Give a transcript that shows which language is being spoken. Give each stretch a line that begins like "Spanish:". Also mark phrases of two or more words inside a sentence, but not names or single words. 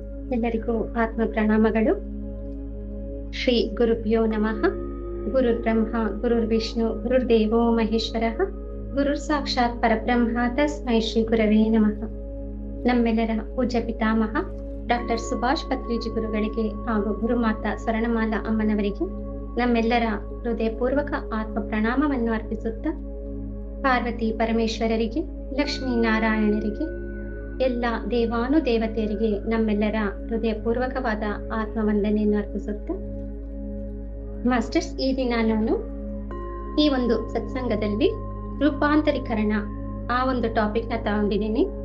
Kannada: ಎಲ್ಲರಿಗೂ ಆತ್ಮ ಪ್ರಣಾಮಗಳು.
Sanskrit: ಶ್ರೀ ಗುರುಭ್ಯೋ ನಮಃ. ಗುರುರ್ ಬ್ರಹ್ಮ ಗುರುರ್ ವಿಷ್ಣು ಗುರುರ್ದೇವೋ ಮಹೇಶ್ವರಃ. ಗುರುರ್ ಸಾಕ್ಷಾತ್ ಪರಬ್ರಹ್ಮ ತಸ್ಮೈ ಶ್ರೀ ಗುರವೇ ನಮಃ.
Kannada: ನಮ್ಮೆಲ್ಲರ ಪೂಜ್ಯ ಪಿತಾಮಹ ಡಾಕ್ಟರ್ ಸುಭಾಷ್ ಪತ್ರಿಜಿ ಗುರುಗಳಿಗೆ ಹಾಗೂ ಗುರುಮಾತಾ ಸ್ವರ್ಣಮಾಲಾ ಅಮ್ಮನವರಿಗೆ ನಮ್ಮೆಲ್ಲರ ಹೃದಯಪೂರ್ವಕ ಆತ್ಮ ಪ್ರಣಾಮವನ್ನು ಅರ್ಪಿಸುತ್ತಾ, ಪಾರ್ವತಿ ಪರಮೇಶ್ವರರಿಗೆ, ಲಕ್ಷ್ಮೀ ನಾರಾಯಣರಿಗೆ, ಎಲ್ಲ ದೇವಾನುದೇವತೆಯರಿಗೆ ನಮ್ಮೆಲ್ಲರ ಹೃದಯಪೂರ್ವಕವಾದ ಆತ್ಮ ವಂದನೆಯನ್ನು ಅರ್ಪಿಸುತ್ತಾ, ಮಾಸ್ಟರ್ಸ್, ಈ ದಿನ ನಾನು ಈ ಒಂದು ಸತ್ಸಂಗದಲ್ಲಿ ರೂಪಾಂತರೀಕರಣ ಆ ಒಂದು ಟಾಪಿಕ್ ನ ತಗೊಂಡಿದ್ದೀನಿ.